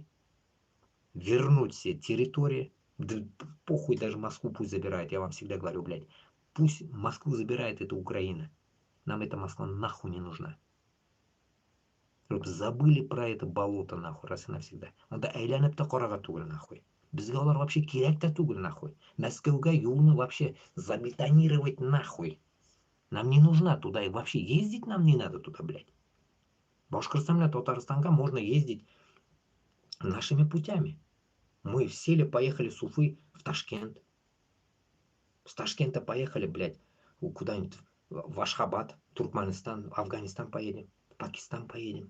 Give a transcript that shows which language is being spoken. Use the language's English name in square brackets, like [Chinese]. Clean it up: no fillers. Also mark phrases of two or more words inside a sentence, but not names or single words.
[Russian] Вернуть все территории. Да похуй, даже Москву пусть забирает. Я вам всегда говорю, блядь. Пусть Москву забирает эта Украина. Нам эта Москва нахуй не нужна. Чтобы забыли про это болото, нахуй, раз и навсегда. [Tatar] Надо айланып та карага түгел, нахуй. [Kazakh] Бізге олар вообще керек та түгел, нахуй. Мәскеуге юлны [Russian] вообще забетонировать, нахуй. Нам не нужна туда, и вообще ездить нам не надо туда, блядь. Башкортостан и Татарстанга можно ездить нашими путями. Мы сели, поехали с Уфы в Ташкент. С Ташкента поехали, блядь, куда-нибудь в Ашхабад, Туркменистан, Афганистан поедем, Пакистан поедем.